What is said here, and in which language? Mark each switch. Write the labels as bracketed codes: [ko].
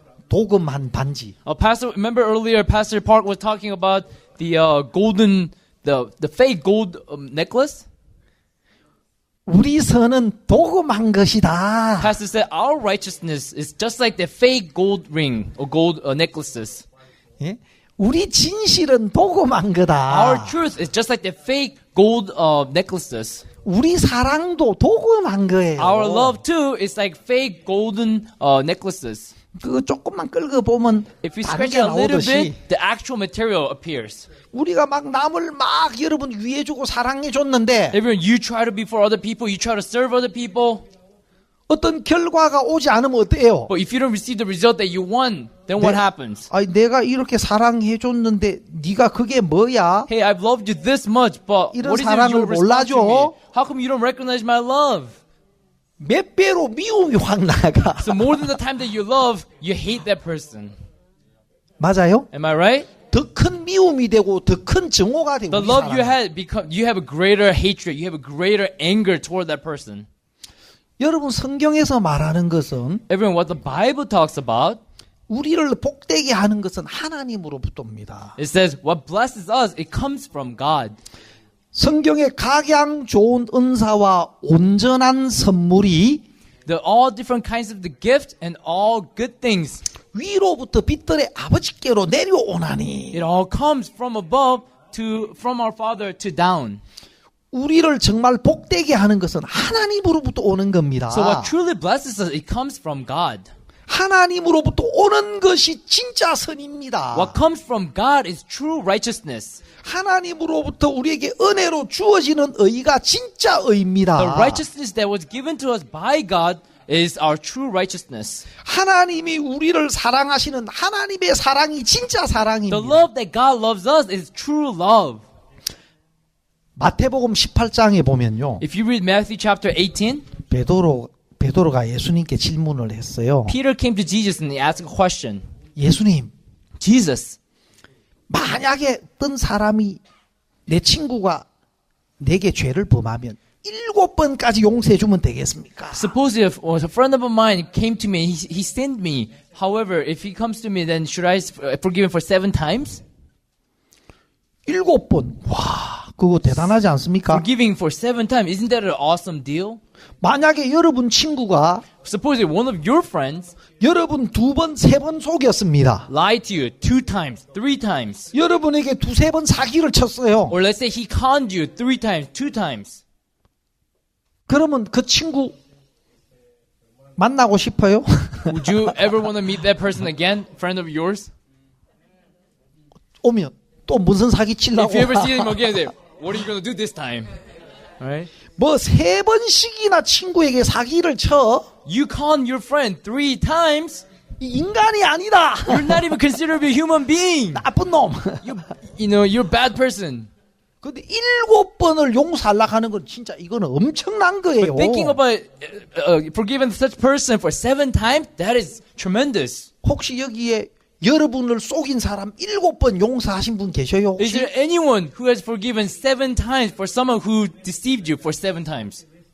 [ko] 도금한 반지. [en] Pastor, remember earlier, Pastor Park was talking about the golden, the fake gold necklace. [ko] 우리 선은 도금한 것이다. [en] Pastor said our righteousness is just like the fake gold ring or gold necklaces. [ko] 예? 우리 진실은 도금한 [en] Our [ko] 거다. [en] truth is just like the fake gold necklaces. [ko] 우리 사랑도 도금한 거예요. [en] Our love too is like fake golden necklaces. [ko] 그거 조금만 끌고 보면 [en] If you [ko] 다른 [en] scratch [ko] 게 [en] it a little [ko] 나오듯이 [en] bit, the actual material appears. [ko] 우리가 막 남을 막 여러분 위해주고 사랑해줬는데 [en] Everyone, you try to be for other people, you try to serve other people, [ko] 어떤 결과가 오지 않으면 어때요? [en] but if you don't receive the result that you want, then what happens? [ko] 아니, 내가 이렇게 사랑해줬는데 네가 그게 뭐야? [en] Hey, I've loved you this much, but [ko] 이런 [en] what is [ko] 사랑을 [en] your response to me? [ko] 몰라줘? [en] How come you don't recognize my love? [ko] 몇 배로 미움이 확 나가. [en] So more than the time that you love, you hate that person. [ko] 맞아요? [en] Am I right? [ko] 더 큰 미움이 되고 더 큰 증오가 되고. [en] The [ko] 우리 [en] love you had become, you have a greater hatred, you have a greater anger toward that person. [ko] 여러분 성경에서 말하는 것은 [en] Everyone, what the Bible talks about, [ko] 우리를 복되게 하는 것은 하나님으로부터입니다. [en] it says, what blesses us, it comes from God. [ko] 성경의 각양 좋은 은사와 온전한 선물이 [en] All different kinds of the gift and all good things. [ko] 위로부터 빛들의 아버지께로 내려오나니 [en] It all comes from above from our Father to down. [ko] 우리를 정말 복되게 하는 것은 하나님으로부터 오는 겁니다. [en] So what truly blesses us, it comes from God. [ko] 하나님으로부터 오는 것이 진짜 선입니다. [en] What comes from God is true righteousness. [ko] 하나님으로부터 우리에게 은혜로 주어지는 의가 진짜 의입니다. [en] The righteousness that was given to us by God is our true righteousness. [ko] 하나님이 우리를 사랑하시는 하나님의 사랑이 진짜 사랑입니다. [en] The love that God loves us is true love. [ko] 마태복음 18장에 보면요. [en] If you read Matthew chapter 18, [ko] 베드로가 예수님께 질문을 했어요. [en] Peter came to Jesus and he asked a question. [ko] 예수님, [en] Jesus, [ko] 만약에 어떤 사람이 내 친구가 내게 죄를 범하면 7번까지 용서해 주면 되겠습니까? [en] suppose if a friend of mine came to me and he sinned me. However, if he comes to me, then should I forgive him for 7 times? [ko] 7번. 와, 그거 대단하지 않습니까? [en] Forgiving for 7 times, isn't that an awesome deal? [ko] 만약에 여러분 친구가 [en] Suppose if one of your friends [ko] 여러분 2번, 3번 속였습니다. [en] lied to you 2 times, 3 times, [ko] 여러분에게 2, 3번 사기를 쳤어요. [en] or let's say he conned you 3 times, 2 times. [ko] 그러면 그 친구 만나고 싶어요? [en] Would you ever want to meet that person again, friend of yours? [ko] 오면 또 무슨 사기 치려고? [en] If you ever see him again, say, what are you going to do this time? Alright? [ko] 뭐 3번씩이나 친구에게 사기를 쳐? [en] You con your friend 3 times, [ko] 이 인간이 아니다. [en] you're not even considered a human being. [ko] 나쁜 놈. [en] You know, you're a bad person. [ko] 근데 7번을 용서하려고 하는 건 진짜 이거는 엄청난 거예요. [en] But thinking about forgiving such person for 7 times, that is tremendous. [ko] 혹시 여기에 여러분을 속인 사람 7번 용서하신 분 계셔요? [en] Is [ko] 혹시? [en] there anyone who has forgiven 7 times for someone who deceived you for 7 times?